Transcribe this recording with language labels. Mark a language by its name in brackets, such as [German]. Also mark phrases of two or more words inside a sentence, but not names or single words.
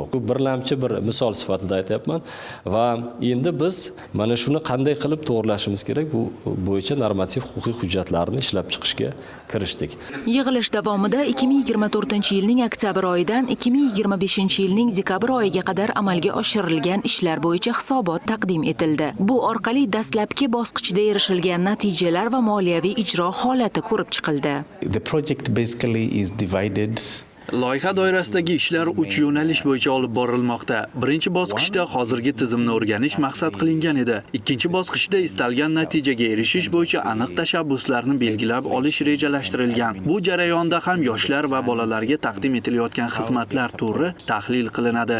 [Uzbek] Bu birlamchi bir misol sifatida aytyapman va endi biz mana shuni qanday qilib to'g'rilashimiz kerak, bu bo'yicha normativ huquqiy hujjatlarni ishlab chiqishga kirishdik. Yig'ilish davomida 2024-yilning oktyabr oyidan 2025-yilning dekabr oyiga qadar amalga oshirilgan ishlar bo'yicha hisobot taqdim etildi. Bu orqali dastlabki bosqichda erishilgan natijalar va moliyaviy ijro holati ko'rib chiqildi. [English] The project basically is divided. [Uzbek] Loyiha doirasidagi ishlar 3 yo'nalish bo'yicha olib borilmoqda. Birinchi bosqichda hozirgi tizimni o'rganish maqsad qilingan edi. Ikkinchi bosqichda istalgan natijaga erishish bo'yicha aniq tashabbuslarni belgilab olish rejalashtirilgan. Bu jarayonda ham yoshlar va bolalarga taqdim etilayotgan xizmatlar turi tahlil qilinadi.